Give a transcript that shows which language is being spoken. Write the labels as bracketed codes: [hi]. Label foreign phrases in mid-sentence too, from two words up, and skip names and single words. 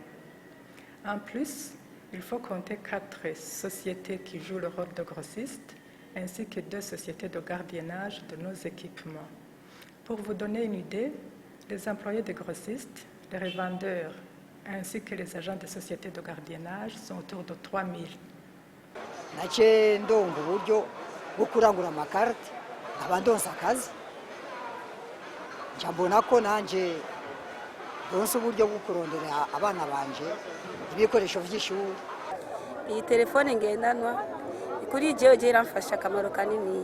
[fr] En plus, il faut compter 4 sociétés qui jouent le rôle de grossistes, ainsi que 2 sociétés de gardiennage de nos équipements. Pour vous donner une idée, les employés de grossistes, les revendeurs, ainsi que les agents de sociétés de gardiennage sont autour de 3000. [rn] naciye ndonga uburyo bwo kurangura amakarita nkaba ndonsa akazi nca mbona ko nanjye ndonsa uburyo bwo kurondera abana banje ibikoresho by'ishuri. Iyi telefone ngendanwa kuri jewe iramfasha akamaro kanini.